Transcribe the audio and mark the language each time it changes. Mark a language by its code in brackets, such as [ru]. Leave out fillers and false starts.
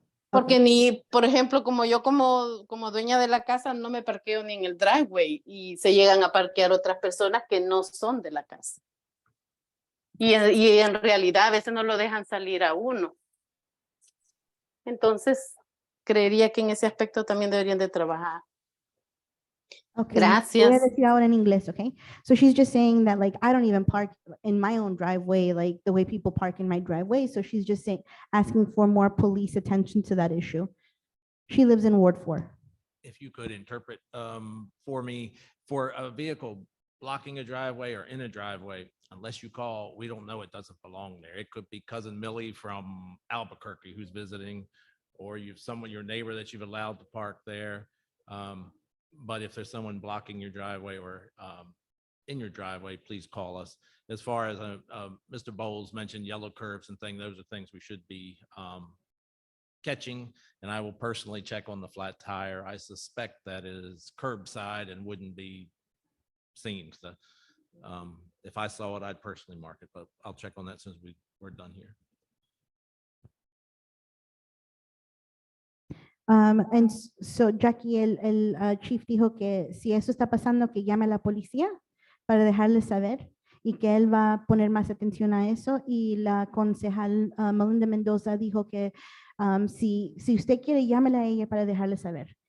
[es] Porque ni, por ejemplo, como yo como dueña de la casa no me parqueo ni en el driveway y se llegan a parquear otras personas que no son de la casa. Y en realidad a veces no lo dejan salir a uno. Entonces, creería que en ese aspecto también deberían de trabajar. Okay, voy a Gracias. decir ahora en inglés, okay? [en] So she's just saying that like I don't even park in my own driveway like the way people park in my driveway. So she's just saying, asking for more police attention to that issue. She lives in Ward 4. If you could interpret for me, for a vehicle blocking a driveway or in a driveway, unless you call, we don't know, it doesn't belong there. It could be cousin Millie from Albuquerque who's visiting, or you've someone, your neighbor that you've allowed to park there. But if there's someone blocking your driveway or in your driveway, please call us. As far as Mr. Bowles mentioned, yellow curves and things, those are things we should be catching, and I will personally check on the flat tire. I suspect that it is curbside and wouldn't be seen. So if I saw it, I'd personally mark it, but I'll check on that since we're done here. [es] And so Jackie, el chief dijo que si eso está pasando, que llame a la policía para dejarles saber y que él va a poner más atención a eso. Y la concejal Melinda Mendoza dijo que si usted quiere, llámela a ella para dejarle saber.